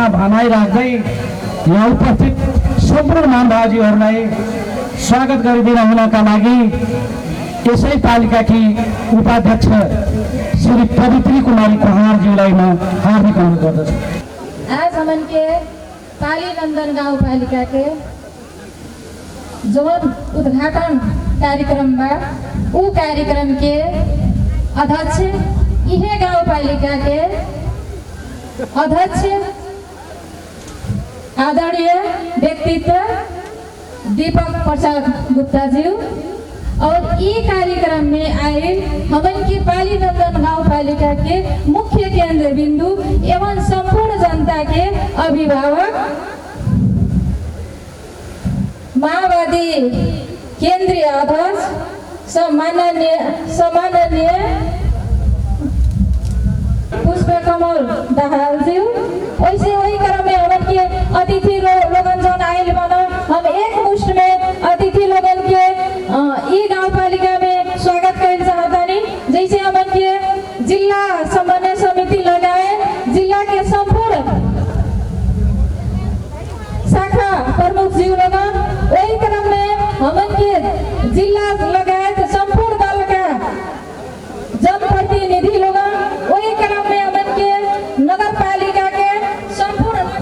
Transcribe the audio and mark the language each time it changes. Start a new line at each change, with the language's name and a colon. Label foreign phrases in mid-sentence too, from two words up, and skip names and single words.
Nepali: भनाइ राख्दै यहाँ उपस्थित सम्पूर्ण महानुभावजीहरूलाई स्वागत गरिदिन हुनका लागि यसै पालिकाकी उपाध्यक्ष श्री पवित्री कुमारी कहाँरज्यूलाई म हार्दिक अनुरोध गर्दछु।
Bhojpuri: आज हमन के पाली नंदन गाँव पालिका के जौन उद्घाटन कार्यक्रम बा उ कार्यक्रम के अध्यक्ष इहे गाँव पालिका के अध्यक्ष आदरणीय व्यक्तित्व दीपक प्रसाद गुप्ता जी और ई कार्यक्रम में आए हमन के पाली नंदन गाँव पालिका के मुख्य केंद्र बिंदु एवं संपूर्ण जनता के अभिभावक माओवादी केंद्रीय अध्यक्ष सम्माननीय पुष्पकमल दाहाल जी। वैसे वही क्रम में हमन के अतिथि लोगन जन आयल बना हम एक मुष्ट में अतिथि लोगन के ई गाँव पालिका में स्वागत कर चाहतानी। जैसे हमन के जिला समन्वय समिति लगाए जिला के संपूर्ण शाखा प्रमुख जी लोगन वही क्रम में हमन के जिला लगायत संपूर्ण दल का जनप्रतिनिधि लोगन वही क्रम में हमन के नगर पालिका के संपूर्ण